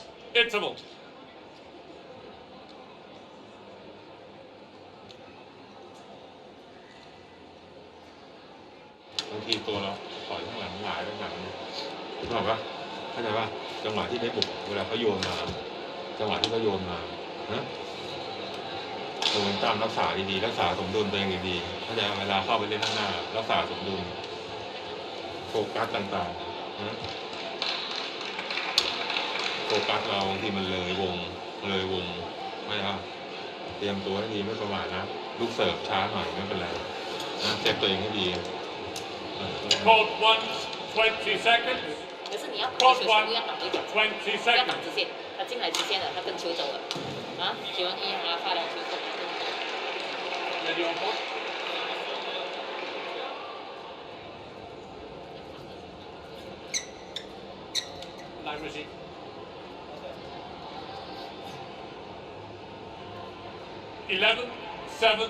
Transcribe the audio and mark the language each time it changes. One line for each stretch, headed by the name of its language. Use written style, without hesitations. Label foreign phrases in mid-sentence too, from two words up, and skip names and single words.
English: Interval.
Thai: Bang ทีตัวเราปล่อยข้างหลังหงายไปข้างหลังถูกป่ะเข้าใจป่ะจังหวะที่ได้บุกเวลาเขาโยนมาจังหวะที่เขาโยนมานะโมเมนตัมรักษาดีๆรักษาสมดุลตัวเองดีๆเข้าใจเวลาเข้าไปเล่นข้างหน้ารักษาสมดุลโฟกัสต่างๆนะ โฟกัสเราบางทีมันเลยวงไม่ครับเตรียมตัวให้ดีไม่ประมาทนะลูกเสิร์ฟช้าหน่อยไม่เป็นไรนะเซฟตัวเองให้ดี
English: Court 1, 20 seconds.
Chinese: 可是你要打球，不要挡一点，
English: 20
Chinese: 不要
English: seconds.
Chinese: 挡直线，他进来直线了，他跟球走了，啊，球1啊，发2球走。
English: Ready on court. Line receipt. Eleven, 7.